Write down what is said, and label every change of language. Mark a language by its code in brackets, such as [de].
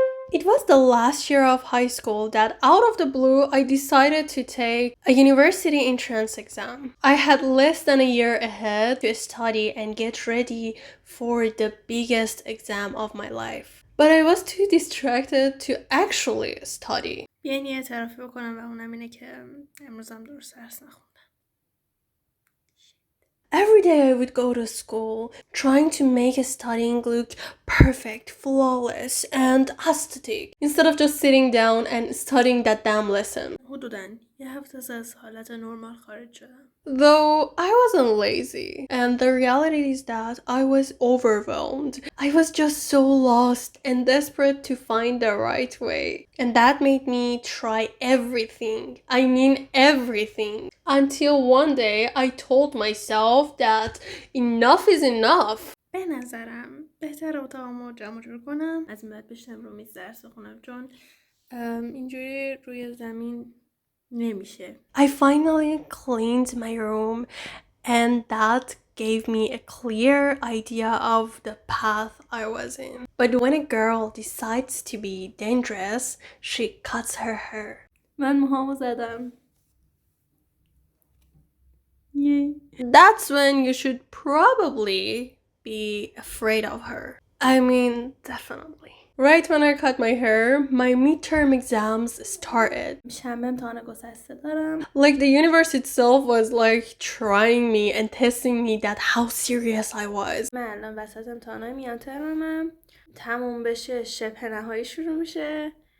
[en] It was the last year of high school that out of the blue I decided to take a university entrance exam. I had less than a year ahead to study and get ready for the biggest exam of my life. But I was too distracted to actually study. [fa] بیاین یه اعترافی بکنم و اونم اینه که امروزم درست درس نخوندم. [en] Every day I would go to school trying to make studying look perfect, flawless, and aesthetic instead of just sitting down and studying that damn lesson. [fa] حدوداً یه هفته از حالت نرمال خارج شدم. [en] Though I wasn't lazy, and the reality is that I was overwhelmed. I was just so lost and desperate to find the right way. And that made me try everything. I mean everything. Until one day I told myself that enough is enough. [fa] به نظرم بهتر اتاقمو جمع جور کنم. از این بعد بشنم رو میز درس بخونم چون اینجوری روی زمین نمیشه. [en] I finally cleaned my room and that gave me a clear idea of the path I was in. But when a girl decides to be dangerous, she cuts her hair. [fa] من موهامو زدم. [en] Yay. That's when you should probably be afraid of her. I mean, definitely. Right when I cut my hair, my midterm exams started. [fa] شنبه امتحان گسسته دارم. [en] Like the universe itself was like trying me and testing me that how serious I was. [fa] من الان وسط امتحانای میان ترمم. تموم بشه شبه نهایی شروع میشه.